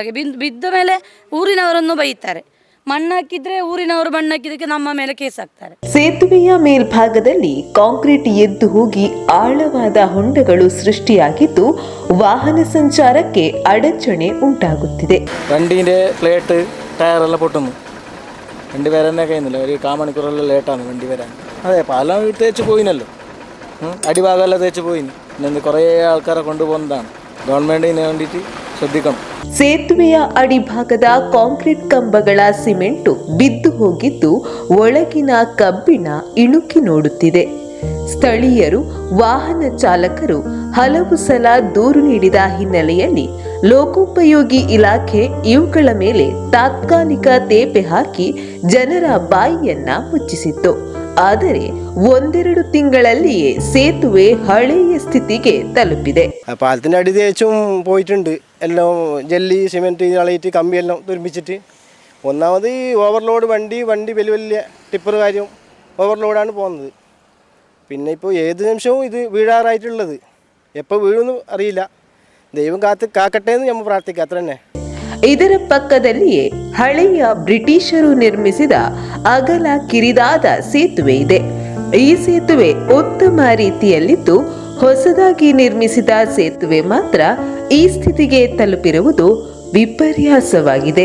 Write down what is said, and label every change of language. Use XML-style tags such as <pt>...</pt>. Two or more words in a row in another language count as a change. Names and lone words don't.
<kn>ಬಿದ್ದ ಮೇಲೆ ಊರಿನವರನ್ನು ಬೈತಾರೆ. ಮಣ್ಣು ಹಾಕಿದ್ರೆ ಊರಿನವರು ಮಣ್ಣು ಹಾಕಿದ್ದಕ್ಕೆ ನಮ್ಮ ಮೇಲೆ ಕೇಸ್ ಹಾಕ್ತಾರೆ. ಸೇತುವೆಯ ಮೇಲ್ಭಾಗದಲ್ಲಿ ಕಾಂಕ್ರೀಟ್ ಎದ್ದು ಹೋಗಿ ಆಳವಾದ ಹೊಂಡಗಳು ಸೃಷ್ಟಿಯಾಗಿದ್ದು ವಾಹನ ಸಂಚಾರಕ್ಕೆ ಅಡಚಣೆ ಉಂಟಾಗುತ್ತಿದೆ.</kn> <ml>വണ്ടീൻ്റെ പ്ലേറ്റ് ടയറെല്ലാം പൊട്ടുന്നു. വണ്ടി വരാനേ കഴിയുന്നില്ല. ഒരു കാമണിക്കൂറെല്ലാം ലേറ്റാണ് വണ്ടി വരാൻ. അതെ, പാലം തേച്ച് പോയിനല്ലോ, അടിഭാഗമെല്ലാം തേച്ച് പോയി. ഇന്ന് കുറേ ആൾക്കാരെ കൊണ്ടുപോകുന്നതാണ്. ഗവൺമെൻറ്റിന് വേണ്ടിയിട്ട് ശ്രദ്ധിക്കണം.</ml> <kn>ಸೇತುವೆಯ ಅಡಿಭಾಗದ ಕಾಂಕ್ರೀಟ್ ಕಂಬಗಳ ಸಿಮೆಂಟು ಬಿದ್ದು ಹೋಗಿದ್ದು ಒಳಗಿನ ಕಬ್ಬಿಣ ಇಣುಕಿ ನೋಡುತ್ತಿದೆ. ಸ್ಥಳೀಯರು, ವಾಹನ ಚಾಲಕರು ಹಲವು ಸಲ ದೂರು ನೀಡಿದ ಹಿನ್ನೆಲೆಯಲ್ಲಿ ಲೋಕೋಪಯೋಗಿ ಇಲಾಖೆ ಇವುಗಳ ಮೇಲೆ ತಾತ್ಕಾಲಿಕ ತೇಪೆ ಹಾಕಿ ಜನರ ಬಾಯಿಯನ್ನ ಮುಚ್ಚಿಸಿತ್ತು. ಆದರೆ ಒಂದೆರಡು ತಿಂಗಳಲ್ಲಿಯೇ ಸೇತುವೆ ಹಳೆಯ ಸ್ಥಿತಿಗೆ ತಲುಪಿದೆ.</kn> <ml>പാലത്തിൻ്റെ അടി തേച്ചും പോയിട്ടുണ്ട്. എല്ലാം</ml> <en>jelly cement</en> <ml>കളയിട്ട് കമ്പിയെല്ലാം തുരുമ്പിച്ചിട്ട്. ഒന്നാമത് ഈ ഓവർലോഡ് വണ്ടി വലിയ വലിയ ടിപ്പർ കാര്യം ഓവർലോഡാണ് പോകുന്നത്. പിന്നെ ഇപ്പോൾ ഏത് നിമിഷവും ഇത് വീഴാറായിട്ടുള്ളത്. എപ്പോൾ വീഴുമെന്ന് അറിയില്ല. ദൈവം കാക്കട്ടെ എന്ന് നമ്മൾ പ്രാർത്ഥിക്കുക, അത്ര തന്നെ.</ml> <kn>ಇದರ ಪಕ್ಕದಲ್ಲಿಯೇ ಹಳೆಯ ಬ್ರಿಟಿಷರು ನಿರ್ಮಿಸಿದ ಅಗಲ ಕಿರಿದಾದ ಸೇತುವೆ ಇದೆ. ಈ ಸೇತುವೆ ಉತ್ತಮ ರೀತಿಯಲ್ಲಿದ್ದು ಹೊಸದಾಗಿ ನಿರ್ಮಿಸಿದ ಸೇತುವೆ ಮಾತ್ರ ಈ ಸ್ಥಿತಿಗೆ ತಲುಪಿರುವುದು ವಿಪರ್ಯಾಸವಾಗಿದೆ.</kn>